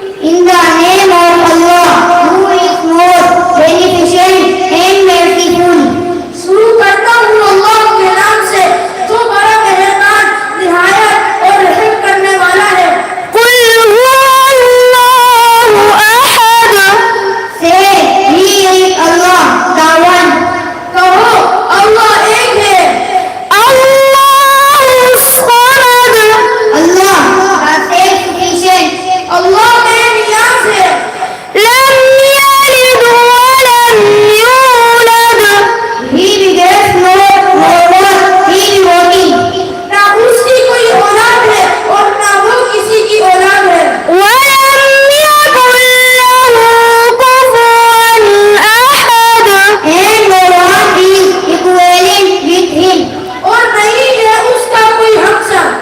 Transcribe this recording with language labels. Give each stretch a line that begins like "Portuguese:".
English: In the name of Allah, who is most beneficent and merciful.
Urdu: شروع کرتا ہوں اللہ کے نام سے جو بڑا مہربان، نہایت اور رحم کرنے والا ہے.
Arabic: قل هو الله أحد.
English: Say, He is Allah, the one.
Urdu: کہو اللہ ایک ہے.
Arabic: Allah الصمد.
English: Allah, the self-sufficient.
Urdu: اللہ بے نیاز ہے.
Arabic: لم يلد ولم يولد.
English: He begets not, nor was he begotten.
Urdu: نہ اس کی کوئی اولاد ہے اور نہ وہ کسی کی اولاد ہے.
Arabic: ولم يكن له كفوا أحد.
English: And no one is equivalent with him.
Urdu: اور نہیں ہے اس کا کوئی ہمسر.